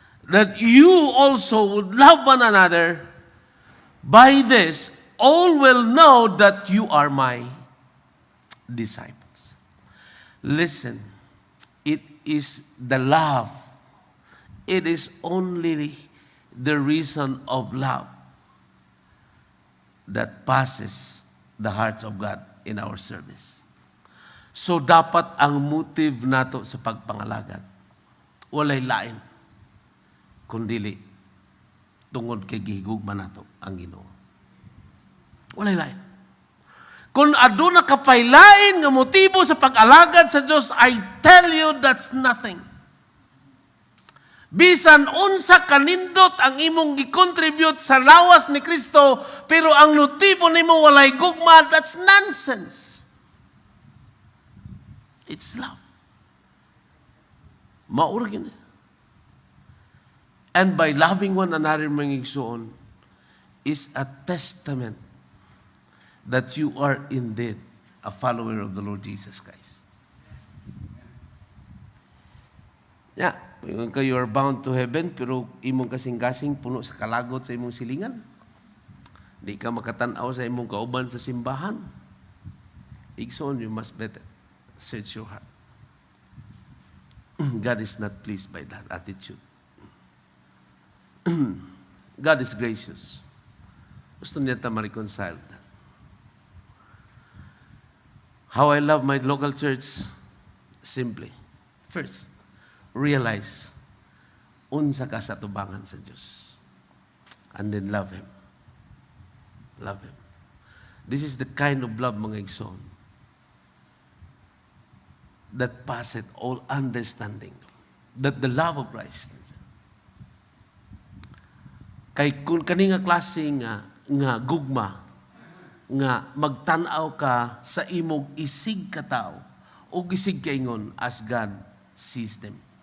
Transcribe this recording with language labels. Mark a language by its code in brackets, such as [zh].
[en] That you also would love one another. By this, all will know that you are my disciples. Listen, it is the love. It is only the reason of love that passes the hearts of God in our service. [ceb] So dapat ang motive nato sa pagpangalagad walay lain kundili tungod kay gihigugma nato ang Ginoo. Walay lain. Kung aduna kapaylain nga motibo sa pag-alagad sa Dios, [en] I tell you that's nothing. [ceb] Bisan unsa kanindot ang imong gi-contribute sa lawas ni Kristo, pero ang motibo nimo walay gugma, [en] that's nonsense. It's love. [ceb] Maura gini. [en] And by loving one another, [ceb] mga igsoon, [en] is a testament that you are indeed a follower of the Lord Jesus Christ. Yeah, you are bound to heaven, [ceb] pero imong kasing-kasing puno sa kalagot sa imong silingan. Di ka makatanaw sa imong kauban sa simbahan. Igsoon, [en] you must better search your heart. God is not pleased by that attitude. God is gracious. [ceb] Gusto niya ta ma-reconcile [en] that. How I love my local church? Simply, first, realize [ceb] unsa ka sa tubangan sa Diyos. [en] And then love Him. Love Him. This is the kind of love, [ceb] mga igsoon, [en] that passeth all understanding. That the love of Christ. [ceb] Kay kung kani nga klase nga gugma, nga magtanaw ka sa imong isig ka tao, o isig kaingon [en] as God sees them.